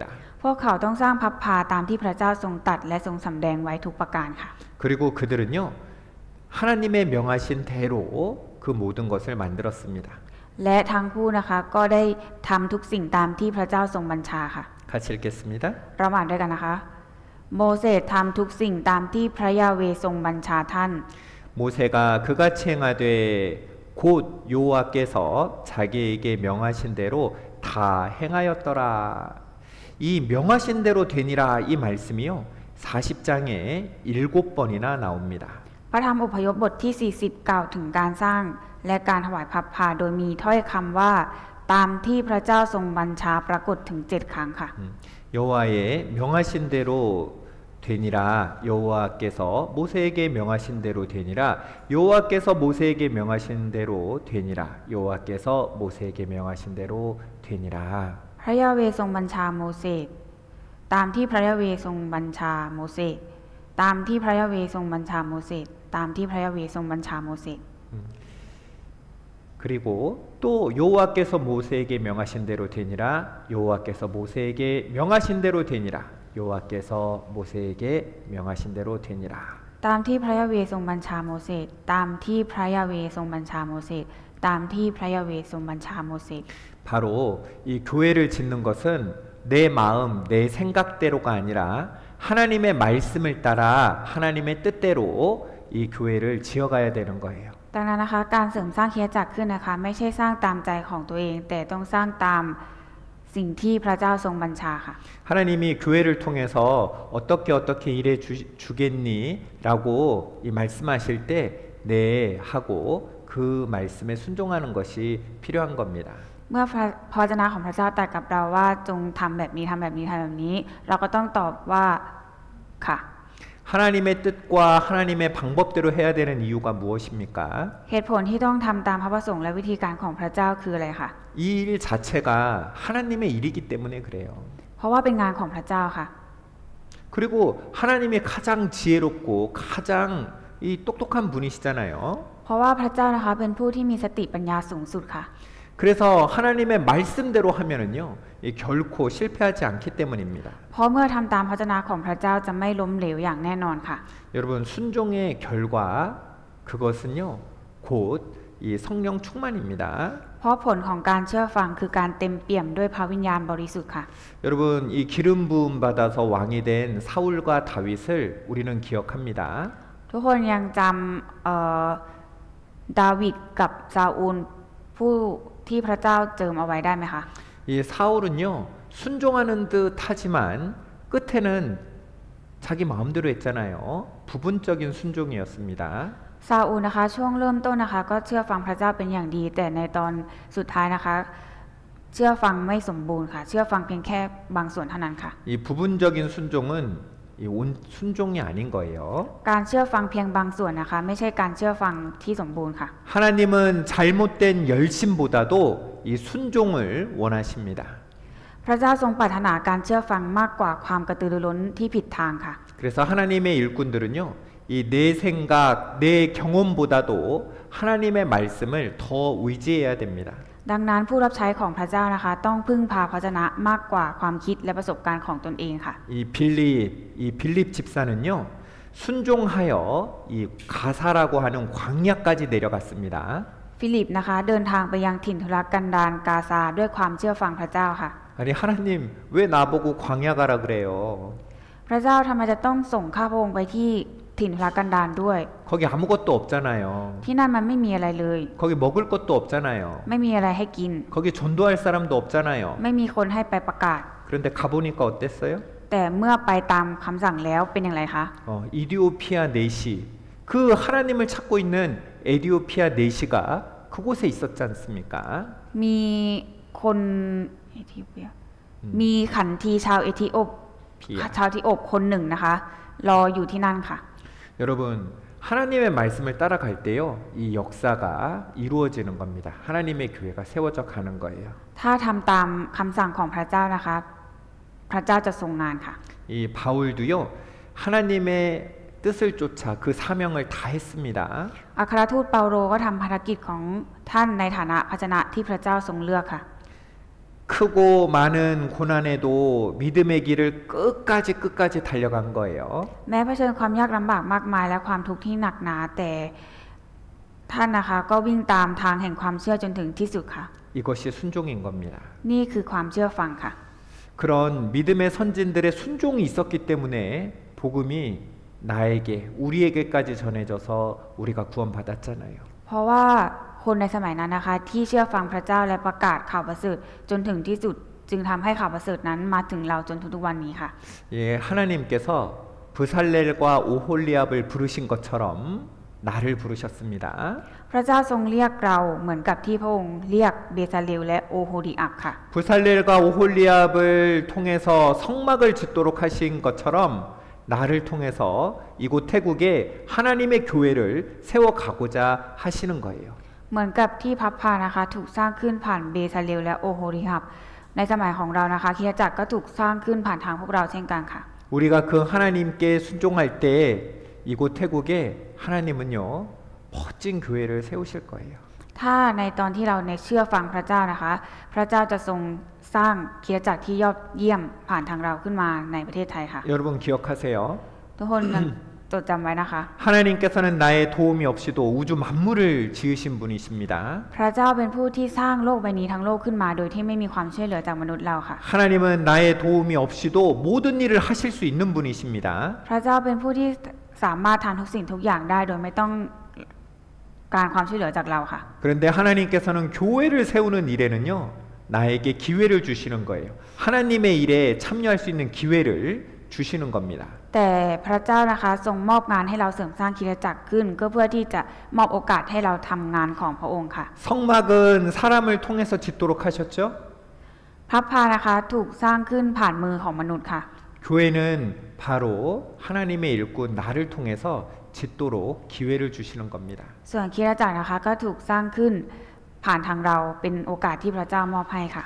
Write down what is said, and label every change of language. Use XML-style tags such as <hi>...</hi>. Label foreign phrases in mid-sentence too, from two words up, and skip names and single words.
<th>พวกเขาต้องสร้างพระพาตามที่พระเจ้าทรงตรัสและทรงสำแดงไว้ทุกประการค่ะ</th> <ko>그리고 그들은요, 하나님의 명하신 대로 그 모든 것을 만들었습니다.</ko> <th>และทั้งคู่นะคะก็ได้ทำทุกสิ่งตามที่พระเจ้าทรงบัญชาค่ะ</th> <ko>같이 읽겠습니다.</ko> <th>เราอ่านด้วยกันนะคะ โมเสสทำทุกสิ่งตามที่พระยาเวห์ทรงบัญชาท่าน</th> <ko>모세가 그같이 행하되 곧 여호와께서 자기에게 명하신 대로 다 행하였더라. 이 명하신 대로 되니라 이 말씀이요, 40장에 7번이나 나옵니다.</ko> <th>พระธรรมอพยพบทที่ 40 กล่าวถึงการสร้างและการถวายพระพาโดยมีถ้อยคำว่าตามที่พระเจ้าทรงบัญชาปรากฏถึง7 ครั้งค่ะ</th> <ko>여호와의 명하신 대로 되니라, 여호와께서 모세에게 명하신 대로 되니라, 여호와께서 모세에게 명하신 대로 되니라, 여호와께서 모세에게 명하신 대로 되니라.</ko> <th>พระยาเวห์ทรงบัญชาโมเสสตามที่พระยาเวห์ทรงบัญชาโมเสสตามที่พระยาเวห์ทรงบัญชาโมเสสตามที่พระยาเวห์ทรงบัญชาโมเสส</th> <ko>그리고 또 여호와께서 모세에게 명하신 대로 되니라, 여호와께서 모세에게 명하신 대로 되니라, 여호와께서 모세에게 명하신 대로 되니라.</ko> <th>ตามที่พระยาเวห์ทรงบัญชาโมเสสตามที่พระยาเวห์ทรงบัญชาโมเสสตามที่พระยาเวห์ทรงบัญชาโมเสส</th> <ko>바로 이 교회를 짓는 것은 내 마음, 내 생각대로가 아니라 하나님의 말씀을 따라 하나님의 뜻대로 이 교회를 지어가야 되는 거예요.</ko> <th>ดังนั้นนะคะการเสริมสร้างคริสตจักรขึ้นนะคะไม่ใช่สร้างตามใจของตัวเอง แต่ต้องสร้างตามสิ่งที่พระเจ้าทรงบัญชาค่ะ</th> <ko>하나님이 교회를 통해서 어떻게 일해 주겠니? 라고 이 말씀하실 때 네 하고 그 말씀에 순종하는 것이 필요한 겁니다.</ko> <th>เมื่อพระวจนะของพระเจ้าตรัสกับเราว่าจงทำแบบนี้ทำแบบนี้ทำแบบนี้ เราก็ต้องตอบว่าค่ะ</th> <ko>하나님의 뜻과 하나님의 방법대로 해야 되는 이유가 무엇입니까?</ko> <th>เหตุผลที่ต้องทำตามพระประสงค์และวิธีการของพระเจ้าคืออะไรคะ</th> <ko>이 일 자체가 하나님의 일이기 때문에 그래요.</ko> <th>เพราะว่าเป็นงานของพระเจ้าค่ะ</th> <ko>그리고 하나님이 가장 지혜롭고 가장 이 똑똑한 분이시잖아요.</ko> <th>เพราะว่าพระเจ้านะคะเป็นผู้ที่มีสติปัญญาสูงสุดค่ะ</th> <ko>그래서 하나님의 말씀대로 하면은요, 결코 실패하지 않기 때문입니다.</ko> <th>เพราะเมื่อทำตามพระวจนะของพระเจ้าจะไม่ล้มเหลวอย่างแน่นอนค่ะ</th> <ko>여러분, 순종의 결과 그것은요, 곧 이 성령 충만입니다.</ko> <th>เพราะผลของการเชื่อฟังคือการเต็มเปี่ยมด้วยพระวิญญาณบริสุทธิ์ค่ะ</th> <ko>여러분 이 기름 부음 받아서 왕이 된 사울과 다윗을 우리는 기억합니다.</ko> <th>ทุกคนยังจำดาวิดกับซาอูลผู้ที่พระเจ้าเจิมเอาไว้ได้ไหมคะ</th> <ko>이 사울은요 순종하는 듯 하지만 끝에는 자기 마음대로 했잖아요. 부분적인 순종이었습니다.</ko> <th>ซาอูลนะคะช่วงเริ่มต้นนะคะก็เชื่อฟังพระเจ้าเป็นอย่างดี แต่ในตอนสุดท้ายนะคะเชื่อฟังไม่สมบูรณ์ค่ะเชื่อฟังเพียงแค่บางส่วนเท่านั้นค่ะ</th> <ko>이 부분적인 순종은 이 온 순종이 아닌 거예요.</ko> <th>การเชื่อฟังเพียงบางส่วนนะคะไม่ใช่การเชื่อฟังที่สมบูรณ์ค่ะ</th> <ko>하나님은 잘못된 열심보다도 이 순종을 원하십니다.</ko> <th>พระเจ้าทรงปรารถนาการเชื่อฟังมากกว่าความกระตือรือร้นที่ผิดทางค่ะ</th> <ko>그래서 하나님의 일꾼들은요, 이 내 생각, 내 경험보다도 하나님의 말씀을 더 의지해야 됩니다.</ko> <th>ดังนั้นผู้รับใช้ของพระเจ้านะคะต้องพึ่งพาพระวจนะมากกว่าความคิดและประสบการณ์ของตนเองค่ะ</th> <ko>이 빌립 집사는요, 순종하여 이 가사라고 하는 광야까지 내려갔습니다.</ko> <th>ฟิลิปนะคะเดินทางไปยังถิ่นทุรกันดารกาซาด้วยความเชื่อฟังพระเจ้าค่ะ</th> <ko>아니 하나님 왜 나보고 광야 가라 그래요?</ko> <th>พระเจ้าทำไมจะต้องส่งข้าพระองค์ไปที่ถิ่นทุรกันดารด้วย</th> <ko>거기 아무것도 없잖아요.</ko> <th>ที่นั่นมันไม่มีอะไรเลย</th> <ko>거기 먹을 것도 없잖아요.</ko> <th>ไม่มีอะไรให้กิน</th> <ko>거기 전도할 사람도 없잖아요.</ko> <th>ไม่มีคนให้ไปประกาศ</th> <ko>그런데 가보니까 어땠어요?</ko> <th>แต่เมื่อไปตามคำสั่งแล้วเป็นอย่างไรคะ</th> <ko>이디오피아 네시 그 하나님을 찾고 있는 에디오피아 네시가 그곳에 있었지 않습니까?</ko> <th>มีคนเอธิโอเปียมีขันทีชาวเอธิโอปคนหนึ่งนะคะรออยู่ที่นั่นค่ะ</th> <ko>여러분 하나님의 말씀을 따라갈 때요 이 역사가 이루어지는 겁니다. 하나님의 교회가 세워져 가는 거예요.</ko> <th>ถ้าทำตามคำสั่งของพระเจ้านะคะพระเจ้าจะทรงงานค่ะ</th> <ko>이 바울도요 하나님의 뜻을 쫓아 그 사명을 다 했습니다.</ko> <th>อัครทูตเปาโลก็ทำภารกิจของท่านในฐานะภาชนะที่พระเจ้าทรงเลือกค่ะ</th> <ko>크고 많은 고난에도 믿음의 길을 끝까지 달려간 거예요.</ko> <th>แม้เผชิญความยากลำบากมากมายและความทุกข์ที่หนักหนาแต่ท่านนะคะก็วิ่งตามทางแห่งความเชื่อจนถึงที่สุดค่ะ</th> <ko>이것이 순종인 겁니다.</ko> <th>นี่คือความเชื่อฟังค่ะ</th> <ko>그런 믿음의 선진들의 순종이 있었기 때문에 복음이 나에게 우리에게까지 전해져서 우리가 구원받았잖아요.</ko> <th>เพราะว่าคนในสมัยนั้นนะคะที่เชื่อฟังพระเจ้าและประกาศข่าวประเสริฐจนถึงที่สุดจึงทำให้ข่าวประเสริฐนั้นมาถึงเราจนทุกวันนี้ค่ะ</th> <ko>예, 하나님께서 브살렐과 오홀리압을 부르신 것처럼 나를 부르셨습니다.</ko> <th>พระเจ้าทรงเรียกเราเหมือนกับที่พระองค์เรียกเบซาเลลและโอโฮดิอับค่ะ</th> <ko>브살렐과 오홀리압을 통해서 성막을 짓도록 하신 것처럼 나를 통해서 이곳 태국에 하나님의 교회를 세워가고자 하시는 거예요.</ko> <th>เหมือนกับที่พับพานะคะถูกสร้างขึ้นผ่านเบซาเลลและโอโฮดิอับในสมัยของเรานะคะคริสตจักรก็ถูกสร้างขึ้นผ่านทางพวกเราเช่นกันค่ะ</th> <ko>우리가 그 하나님께 순종할 때 이곳 태국에 하나님은요 멋진 교회를 세우실 거예요.</ko> <th>ถ้าในตอนที่เราในเชื่อฟังพระเจ้านะคะพระเจ้าจะทรงสร้างคริสตจักรที่ยอดเยี่ยมผ่านทางเราขึ้นมาในประเทศไทยค่ะ</th> <ko>여러분 기억하세요.</ko> <th>ทุกคนยังจดจำไว้นะคะ</th> <ko>하나님께서는 나의 도움이 없이도 우주 만물을 지으신 분이십니다.</ko> <th>พระเจ้าเป็นผู้ที่สร้างโลกใบนี้ทั้งโลกขึ้นมาโดยที่ไม่มีความช่วยเหลือจากมนุษย์เราค่ะ</th> <ko>하나님은 나의 도움이 없이도 모든 일을 하실 수 있는 분이십니다.</ko> <th>พระเจ้าเป็นผู้ที่สามารถทำทุกสิ่งทุกอย่างได้โดยไม่ต้องการความช่วยเหลือจากเราค่ะ</th> <ko>그런데 하나님께서는 교회를 세우는 일에는요 나에게 기회를 주시는 거예요. 하나님의 일에 참여할 수 있는 기회를 주시는 겁니다.</ko> <th>แต่พระเจ้านะคะทรงมอบงานให้เราเสริมสร้างคริสตจักรขึ้นก็เพื่อที่จะมอบโอกาสให้เราทำงานของพระองค์ค่ะ</th> <ko>성막은 사람을 통해서 짓도록 하셨죠?</ko> <th>พระพานะคะถูกสร้างขึ้นผ่านมือของมนุษย์ค่ะ</th> <ko>교회는 바로 하나님의 일꾼 나를 통해서 짓도록 기회를 주시는 겁니다.</ko> <th>ส่วนคริสตจักรนะคะก็ถูกสร้างขึ้นผ่านทางเราเป็นโอกาสที่พระเจ้ามอบให้ค่ะ</th>